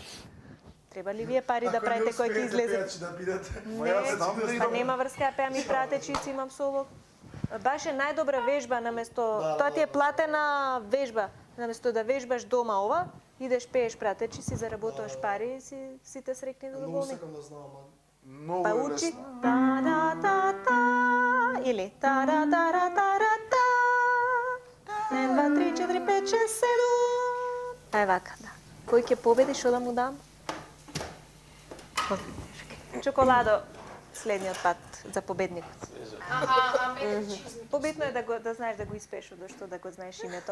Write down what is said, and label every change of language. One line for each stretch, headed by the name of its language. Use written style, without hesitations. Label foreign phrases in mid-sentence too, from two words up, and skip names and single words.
Macedonian: Треба ли вие пари да правите кој ќе излезе? Не, па нема врска, ја пеам и пратечици, имам соло. Баш е најдобра вежба наместо, тоа ти е платена вежба. Наместо да вежбаш дома ова, идеш пееш пратечици, заработуваш пари и сите срекни да доволни. Па учи та-да-та-та или та-да-та-ра-та-ра-та. 1, 2, 3, 4, 5, 6, 7. Ај вака, да. Кој ќе победи, што да му дам? Чоколадо следниот пат за победникот. Побитно е да знаеш да го испееш од што да го знаеш името.